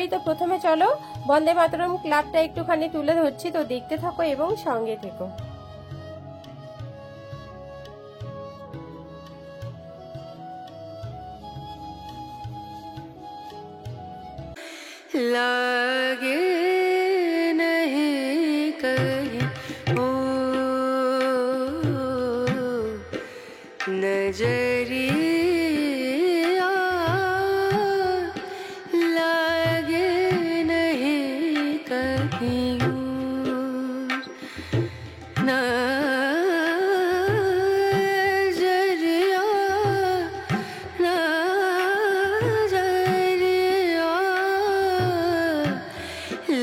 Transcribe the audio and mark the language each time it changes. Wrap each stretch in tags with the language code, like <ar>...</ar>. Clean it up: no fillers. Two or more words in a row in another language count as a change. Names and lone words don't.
<bn>তো প্রথমে চলো বন্দে মাতরম ক্লাবটা একটুখানি তুলে ধরছি, তো দেখতে থাকো এবং সঙ্গে থেকো।</bn> <hi>लागे नहीं कहीं ओ नजरिया लागे नहीं कहीं नजरिया नजरिया</hi>